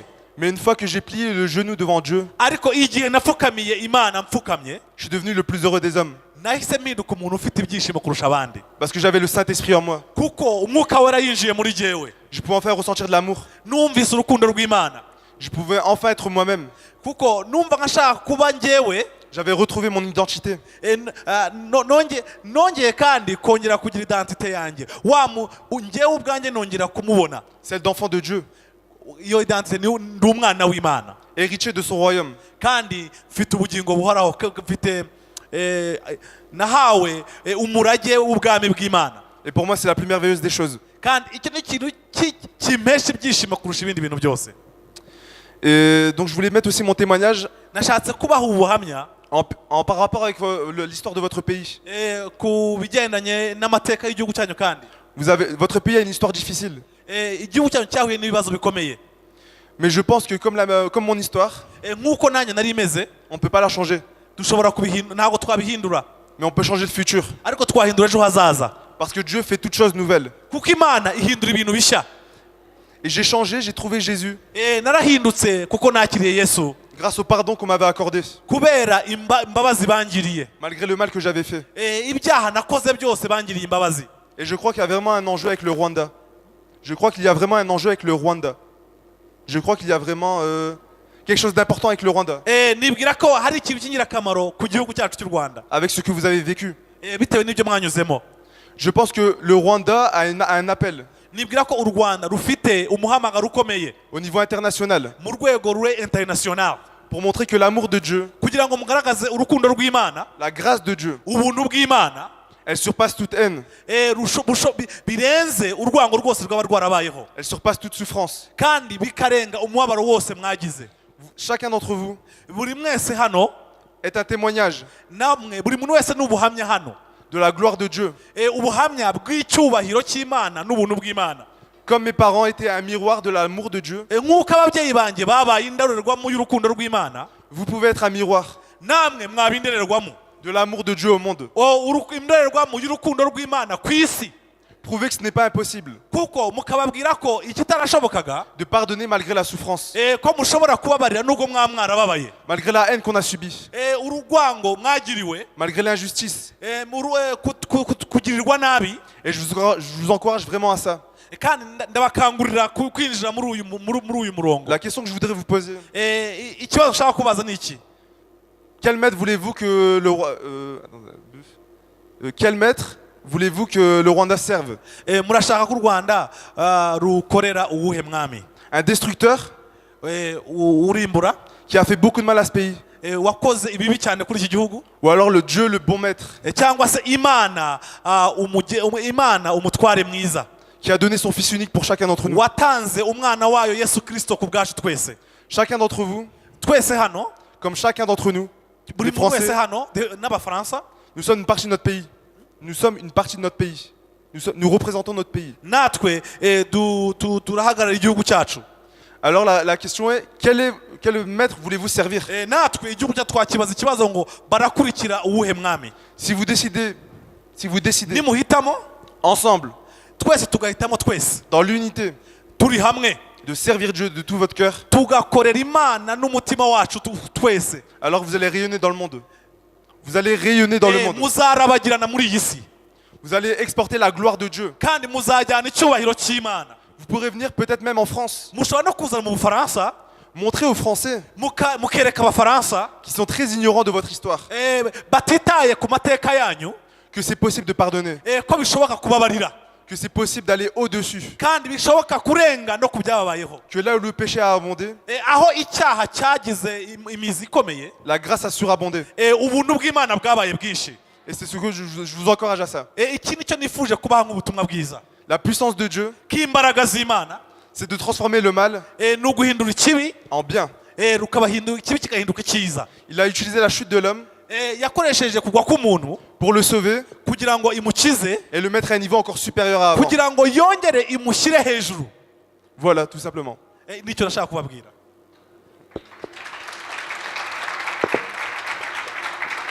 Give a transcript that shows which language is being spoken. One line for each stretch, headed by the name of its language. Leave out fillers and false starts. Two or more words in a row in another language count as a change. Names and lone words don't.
French: Mais une fois que j'ai plié le genou devant Dieu,
Kinyarwanda: ariko igihe napfukamiye Imana mpfukamye,
French: je suis devenu le plus heureux des hommes.
Kinyarwanda: nahise mpinduka umuntu ufite ibyishimo kurusha abandi,
French: Parce que j'avais le Saint-Esprit en moi.
Kinyarwanda: kuko umwuka wera yinjiye muri jyewe.
French: Je pouvais enfin ressentir de l'amour.
Kinyarwanda: numvise urukundo rw'Imana,
French: Je pouvais enfin être moi-même.
Kinyarwanda: kuko numva nkashaka kuba njyewe.
French: J'avais retrouvé mon identité.
Kinyarwanda: nongeye kandi kongera kugira identite yanjye, njyewe ubwanjye nongera kumubona.
French: Celle d'enfant de Dieu,
Kinyarwanda: iyo identite ndi umwana w'Imana,
French: héritier de son royaume.
Kinyarwanda: kandi mfite ubugingo buhoraho, mfite nahawe umurage w'ubwami bw'Imana.
French: Et pour moi, c'est la plus merveilleuse des choses.
Kinyarwanda: kandi icyo ni ikintu kimpesha ibyishimo kurusha ibindi bintu byose.
French: Et donc je voulais mettre aussi mon témoignage
Kinyarwanda: nashatse kubaha ubuhamya
French: par rapport avec l'histoire de votre pays.
Kinyarwanda: ku bigendanye n'amateka y'igihugu cyanyu. kandi
French: Votre pays a une histoire difficile.
Kinyarwanda: igihugu cyanyu cyahuye n'ibibazo bikomeye,
French: Mais je pense que comme mon histoire,
Kinyarwanda: nk'uko nanjye nari imeze,
French: on ne peut pas la changer.
Kinyarwanda: dushobora kubihindura, ntabwo twabihindura,
French: Mais on peut changer le futur.
Kinyarwanda: ariko twahindura ejo hazaza,
French: Parce que Dieu fait toutes choses nouvelles.
Kinyarwanda: kuko Imana ihindura ibintu bishya.
French: Et j'ai changé, j'ai trouvé Jésus.
Kinyarwanda: narahindutse kuko nakiriye Yesu,
French: Grâce au pardon qu'on m'avait accordé.
Kinyarwanda: kubera imbabazi bangiriye,
French: Malgré le mal que j'avais fait.
Kinyarwanda: ibyaha nakoze byose bangiriye imbabazi.
French: Et je crois qu'il y a vraiment un enjeu avec le Rwanda. Je crois qu'il y a vraiment un enjeu avec le Rwanda. Je crois qu'il y a vraiment quelque chose d'important avec le Rwanda.
Kinyarwanda: nibwira ko hari ikintu cy'ingirakamaro ku gihugu cyacu cy'u Rwanda,
French: Avec ce que vous avez vécu.
Kinyarwanda: bitewe n'ibyo mwanyuzemo.
French: Je pense que le Rwanda a un appel
Kinyarwanda: nibwira ko u Rwanda rufite umuhamagaro ukomeye
French: au niveau international
Kinyarwanda: mu rwego rwe international,
French: pour montrer que l'amour de Dieu,
Kinyarwanda: kugira ngo mugaragaze urukundo rw'Imana,
French: la grâce de Dieu,
Kinyarwanda: ubuntu bw'Imana,
French: elle surpasse toute haine,
Kinyarwanda: birenze urwango rwose rwaba rwarabayeho,
French: elle surpasse toute souffrance.
Kinyarwanda: kandi bikarenga umubabaro wose mwagize.
French: Chacun d'entre vous
Kinyarwanda: buri mwese hano,
French: est un témoignage
Kinyarwanda: namwe buri muntu wese n'ubuhamya hano,
French: de la gloire de Dieu.
Kinyarwanda: ubuhamya bw'icyubahiro cy'Imana n'ubuntu bw'Imana.
French: Comme mes parents étaient un miroir de l'amour de Dieu,
Kinyarwanda: nk'uko ababyeyi banjye babaye indorerwamo y'urukundo rw'Imana,
French: vous pouvez être un miroir
Kinyarwanda: namwe mwaba indorerwamo
French: de l'amour de Dieu au monde.
Kinyarwanda: indorerwamo y'urukundo rw'Imana ku isi,
French: Prouvez que ce n'est pas impossible
Kinyarwanda: kuko mukababwira ko ikitarashobokaga,
French: de pardonner malgré la souffrance,
Kinyarwanda: ko mushobora kubabarira nubwo mwaba mwarababaye,
French: malgré la haine qu'on a subie,
Kinyarwanda: urwango mwagiriwe,
French: malgré l'injustice.
Kinyarwanda: kugirirwa nabi.
French: Et je vous encourage vraiment à ça.
Kinyarwanda: kandi ndabakangurira kwinjira muri uyu murongo.
French: La question que je voudrais vous poser,
Kinyarwanda: ikibazo nshaka kubaza ni iki:
French: quel maître voulez-vous que le roi... quel maître voulez-vous que le Rwanda serve?
Kinyarwanda: murashaka ko u Rwanda rukorera uwuhe mwami?
French: Un destructeur
Kinyarwanda: urimbura,
French: qui a fait beaucoup de mal à ce pays?
Kinyarwanda: wakoze ibibi cyane kuri iki gihugu?
French: Ou alors le Dieu, le bon maître,
Kinyarwanda: cyangwa se Imana, Imana umutware mwiza,
French: qui a donné son Fils unique pour chacun d'entre nous?
Kinyarwanda: watanze umwana wayo Yesu Kristo ku bwacu twese?
French: Chacun d'entre vous,
Kinyarwanda: twese hano,
French: comme chacun d'entre nous,
Kinyarwanda: buri
French: les
Kinyarwanda: muntu wese
French: Français,
Kinyarwanda: hano n'Abafaransa,
French: nous sommes une partie de notre pays. Nous sommes une partie de notre pays. Nous représentons notre pays.
Kinyarwanda: natwe turahagarara igihugu cyacu.
French: Alors la question est, quel maître voulez-vous servir?
Kinyarwanda: natwe igihugu cyacu twakibaza ikibazo ngo barakurikira uwuhe mwami?
French: Si vous décidez
Kinyarwanda: nimuhitamo
French: ensemble,
Kinyarwanda: twese tugahitamo twese
French: dans l'unité,
Kinyarwanda: turi hamwe,
French: de servir Dieu de tout votre cœur,
Kinyarwanda: tugakorera Imana n'umutima wacu twese,
French: alors vous allez rayonner dans le monde. Vous allez rayonner dans le monde.
Kinyarwanda: muzarabagirana muri iyi si,
French: Vous allez exporter la gloire de Dieu.
Kinyarwanda: kandi muzajyana icyubahiro cy'Imana.
French: Vous pourrez venir peut-être même en France,
Kinyarwanda: mushobora no kuzana mu Bufaransa,
French: montrer aux Français
Kinyarwanda: mukereka Abafaransa
French: qui sont très ignorants de votre histoire
Kinyarwanda: batitaye ku mateka yanyu,
French: que c'est possible de pardonner,
Kinyarwanda: ko bishoboka kubabarira,
French: que c'est possible d'aller au-dessus,
Kinyarwanda: kandi bishoboka kurenga no ku byababayeho,
French: que là où le péché a abondé,
Kinyarwanda: aho icyaha cyagize imizi ikomeye,
French: la grâce a surabondé.
Kinyarwanda: ubuntu bw'Imana bwabaye bwinshi.
French: Et c'est ce que je vous encourage à ça.
Kinyarwanda: iki nicyo nifuje kubaha nk'ubutumwa bwiza,
French: La puissance de Dieu,
Kinyarwanda: k'imbaraga z'Imana,
French: c'est de transformer le mal
Kinyarwanda: ni uguhindura ikibi,
French: en bien.
Kinyarwanda: ikibi kigahinduka icyiza.
French: Il a utilisé la chute de l'homme
Kinyarwanda: yakoresheje kugwa k'umuntu
French: pour le sauver
Kinyarwanda: kugira ngo imukize,
French: et le mettre à un niveau encore supérieur à avant.
Kinyarwanda: kugira ngo yongere imushyire hejuru.
French: Voilà, tout simplement.
Kinyarwanda: nicyo nashaka kubabwira.